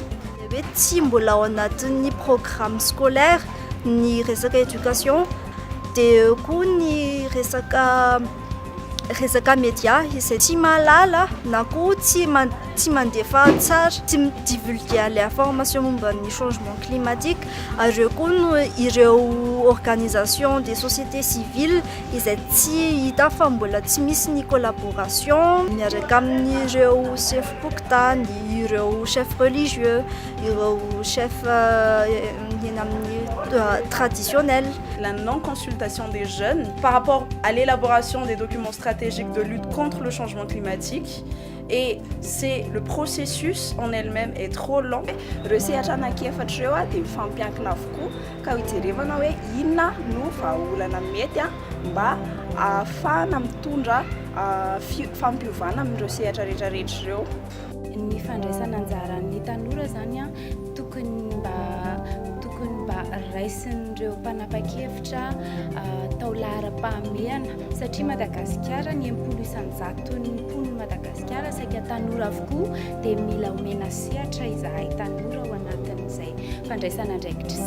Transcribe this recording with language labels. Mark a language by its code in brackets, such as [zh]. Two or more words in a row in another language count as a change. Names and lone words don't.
[mg] Hoe tsy mbola ao anatin'ny [fr] programme scolaire [mg] ny resaka éducation dia koa ny resaka média izay tsy mahalala na koa tsy mandefa tsara, tsy midivulguer [fr] les informations [mg] momba ny [fr] changement climatique [mg] ary eo koa no ireo [fr] organisation des sociétés civiles [mg] izay tsy hita fa mbola tsy misy ny collaboration miaraka amin'ireo chef pokotany, ireo [fr] chef religieux, [mg] ireo [fr] chef traditionnel. La non-consultation des jeunes par rapport à l'élaboration des documents stratégiques de lutte contre le changement climatique. Et c'est le processus en elle-même est trop lent. [mg] Resehatra anankiefatra ireo dia mifampiankina avokoa ka hijerevana hoe inona no vahaolana mety mba ahafahana mitondra fampiovana amin'ireo sehatra rehetrarehetra ireo. Ny fandraisana anjaran'ny tanora zany tokony mba raisin'ireo mpanapa-kevitra tao lahara-pahamehana satria Madagasikara ny 80% ny mponina Madagasikara saika tanora avokoa dia mila omena sehatra izahay tanora ao anatin'izay fandraisana andraikitra izay.